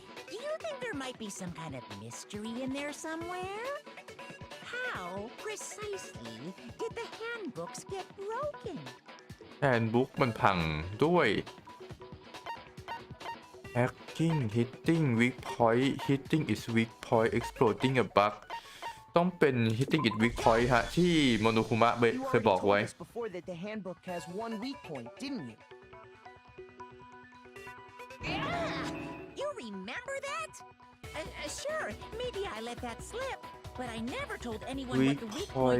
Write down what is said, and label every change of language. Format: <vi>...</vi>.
<en>Do you think there might be some kind of mystery in there somewhere? How precisely did the handbooks get broken?</en> <th>แฮนด์บุ๊กมันพังด้วย</th> <en>Hacking hitting weak point hitting its weak point exploding a bug</en> <th>ต้องเป็น</th> <en>hitting its weak point</en> <th>ฮะที่โมโนคุมะเคยบอกไว้</th> <en>You already told us before that the handbook has one weak point, didn't you? Yeah! You remember that? Sure, maybe I let that slip, but I never told anyone what the weak point</en>